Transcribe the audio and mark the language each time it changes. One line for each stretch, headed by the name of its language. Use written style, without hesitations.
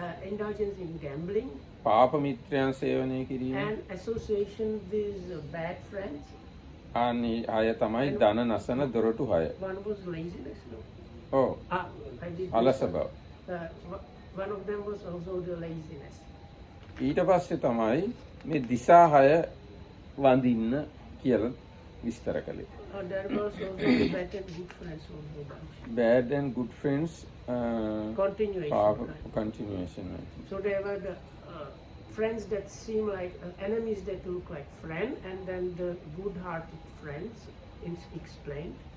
English: indulgence in gambling,
Sinhala: පාප මිත්‍රයන් සේවනය කිරීම,
English: and association with bad friends.
Sinhala: අනේ අය තමයි ධන නසන දොරටු 6.
English: One was laziness. No?
Sinhala: ඔව්.
English: I did.
Sinhala: අලස බව.
English: One of them was also the laziness.
Sinhala: ඊට පස්සේ තමයි මේ දිසා 6 වඳින්න කියලා විස්තර කළේ.
English: There was also the bad and good friends also. Bad and good friends. Continuation. Continuation. So there were the friends that seem like enemies that look like friends, and then the good-hearted friends explained.